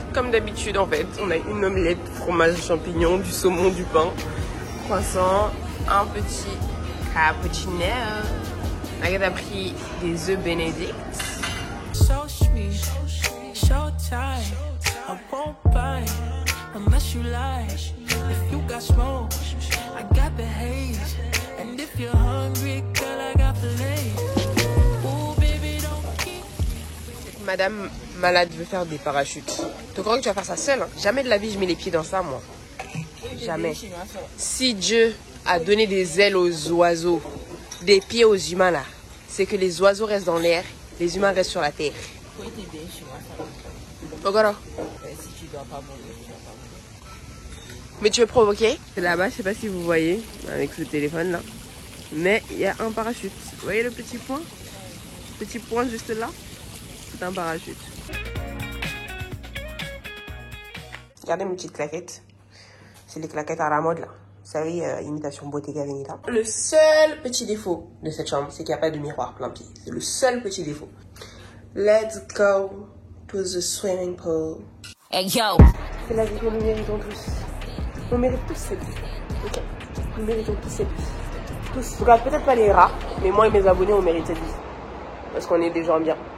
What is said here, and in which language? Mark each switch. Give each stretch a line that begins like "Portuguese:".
French: Comme d'habitude en fait. On a une omelette, fromage, champignons, du saumon, du pain, croissant, un petit cappuccino. Agathe a pris des œufs Bénédicte.
English: So sweet, so tight. I won't bite unless you like. If you got smoke, I got the haze. And if you're hungry, girl, I got the lace. Ooh, baby, don't keep.
French: Madame malade veut faire des parachutes. Tu crois que tu vas faire ça seule, hein? Jamais de la vie je mets les pieds dans ça, moi. Jamais. Si Dieu a donné des ailes aux oiseaux, des pieds aux humains là, c'est que les oiseaux restent dans l'air, les humains restent sur la terre. Ogoro. Mais tu veux provoquer? Là-bas, je sais pas si vous voyez avec le téléphone là, mais il y a un parachute. Vous voyez le petit point? Petit point juste là, c'est un parachute. Regardez mes petites claquettes. C'est les claquettes à la mode là. Vous savez, imitation Bottega Veneta. Le seul petit défaut de cette chambre, c'est qu'il n'y a pas de miroir plein pied. C'est le seul petit défaut.
English: Let's go to the swimming pool. Hey yo!
French: C'est la vie que nous méritons tous. On mérite tous cette vie. Ok. Nous méritons tous cette vie. Tous. En tout cas, peut-être pas les rats, mais moi et mes abonnés, on mérite cette vie. Parce qu'on est des gens bien.